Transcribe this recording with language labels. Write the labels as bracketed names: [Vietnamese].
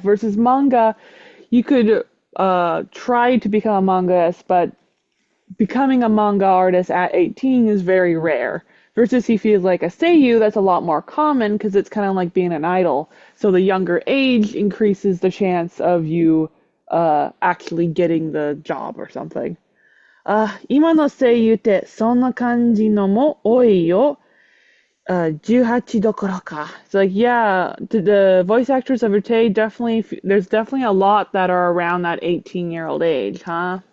[English] Versus manga, you could try to become a mangaist, but becoming a manga artist at 18 is very rare. Versus he feels like a seiyuu, that's a lot more common because it's kind of like being an idol. So the younger age increases the chance of you actually getting the job or something. [Japanese] 今の声優ってそんな感じのも多いよ。 18どころか. [English] It's like, yeah, the voice actors of today there's definitely a lot that are around that 18-year-old age, huh?